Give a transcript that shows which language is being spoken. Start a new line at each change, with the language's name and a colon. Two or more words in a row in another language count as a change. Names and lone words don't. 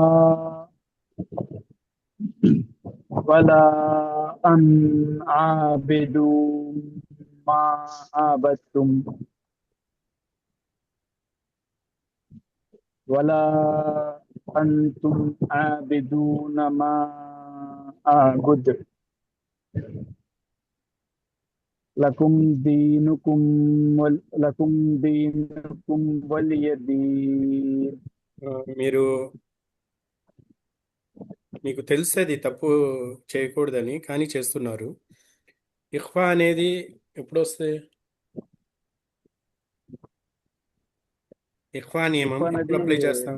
Arabic: ولا أن عابد ما عبدتم ولا أنتم عابدون ما أعبد لكم دينكم لكم دينكم ولي دين.
Telugu: మీరు మీకు తెలిసేది తప్పు చేయకూడదని కానీ చేస్తున్నారు. ఇఖ్వా అనేది ఎప్పుడు వస్తుంది? ఇఖ్వా నియమం ఇఖ్వా ఎప్పుడు అనేది అప్లై చేస్తాం?